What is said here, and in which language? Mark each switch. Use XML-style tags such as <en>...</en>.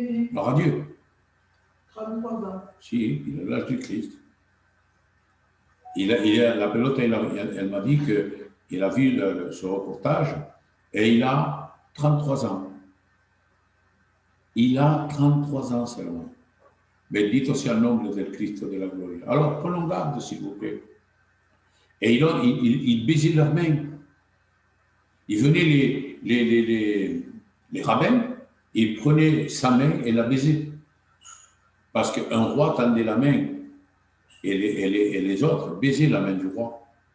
<fr>Gloire à Dieu. 33 ans. Si, il a l'âge du Christ. La pelote, elle m'a dit qu'il a vu ce reportage et il a 33 ans. Il a 33 ans seulement.</fr> <es>Bendito sea el nombre del Cristo de la gloria.</es> <fr>Alors, prenons garde, s'il vous plaît. Et ils baisaient leurs mains. Ils venaient les rabbins, ils prenaient sa main et la baisaient. Parce qu'un roi tendait la main et les autres baisaient la main du roi.</fr>